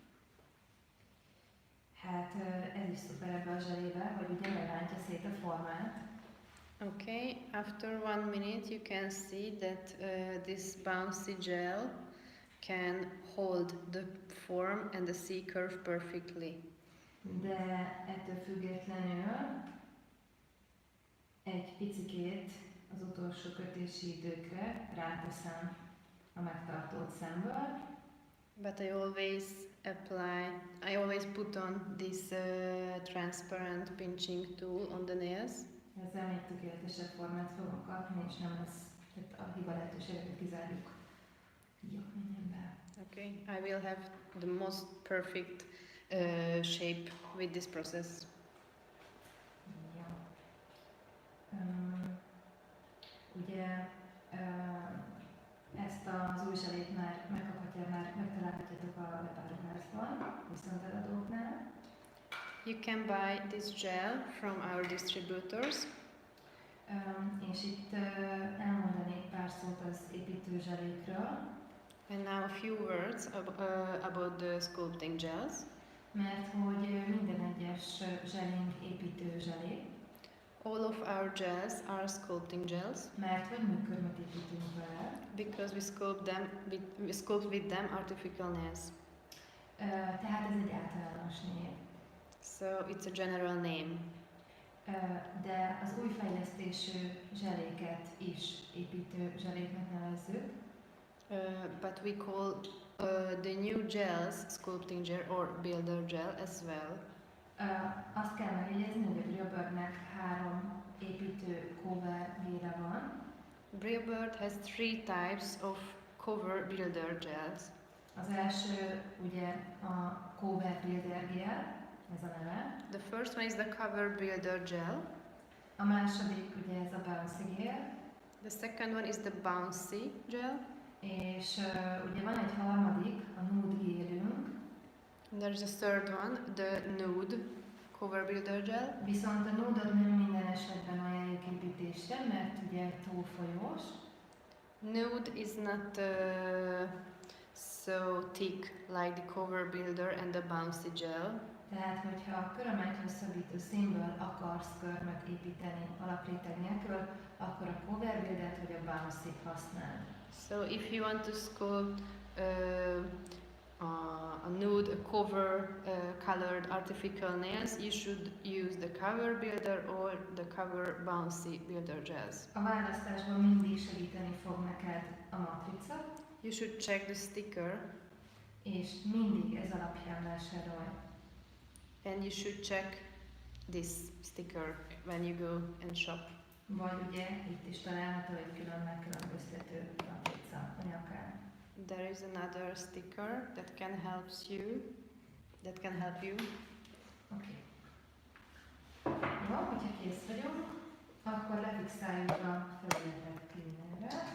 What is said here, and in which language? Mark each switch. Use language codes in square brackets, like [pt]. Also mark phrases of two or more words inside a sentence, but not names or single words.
[hu] Hát ez is szuper ebbe a zselébe, hogy ugye lerántja szét a formát. [en] Okay, after 1 minute you can see that this bouncy gel can hold the form and the C-curve perfectly. [hu] De ettől függetlenül egy picikét az utolsó kötési időkre ráteszem a megtartót szemből. [en] But I always put on this transparent pinching tool on the nails. [hu] Ezzel még tökéletesebb formát fogunk kapni, és nem lesz, tehát a hiba lehetőséget kizárjuk. Jó, menjen be. [en] Okay, I will have the most perfect shape with this process. [hu] Ja. Ugye ezt az új zselét már megtalálhatjátok a webáruházban, viszonteladóknál. [en] You can buy this gel from our distributors. [hu] És itt elmondanék pár szót az építőzselékről. [en] And now a few words about the sculpting gels. [hu] mert hogy minden egyes zselénk építő zselé, [en] All of our gels are sculpting gels [hu] mert hogy műkörmöt építünk vele, [en] because we sculpt with them artificial nails. [hu] Tehát ez egy általános név. [en] So it's a general name. [hu] De az új fejlesztésű zseléket is építő zseléknek nevezzük. [en] But we call the new gels sculpting gel or builder gel as well. [hu] Azt kell megjegyezni, hogy a BrillBirdnek 3 építő cover géle van. [en] BrillBird has 3 types of cover builder gels. [hu] Az első ugye a Cover Builder Gel, ez a neve. [en] The first one is the cover builder gel. [hu] A második ugye ez a Bouncy Gel. [en] The second one is the bouncy gel. [hu] És ugye van egy harmadik, a Nude Gélünk. [en] There's a third one, the nude cover builder gel. [hu] Viszont a nude-ot nem minden esetben ajánljuk építésre, mert ugye túl folyós. [en] Nude is not so thick like the cover builder and the bouncy gel. [hu] Tehát, hogyha a körömet hosszabbító színből akarsz körmöt építeni alapréteg nélkül, akkor a Cover Buildert vagy a Bouncy-t használd. [en] So if you want to sculpt a nude, a cover colored artificial nails, you should use the cover builder or the cover bouncy builder gels. [hu] A választásban mindig segíteni fog neked a matrica, [en] You should check the sticker [hu] és mindig ez alapján vásárolj. [en] and you should check this sticker when you go and shop. [hu] Vagy ugye itt is található egy külön megkülönböztető matrica anyagán. [en] There is another sticker that can help you. [hu] Oké. Jó, hogyha kész vagyunk, akkor lefixáljuk a felületet cleanerrel.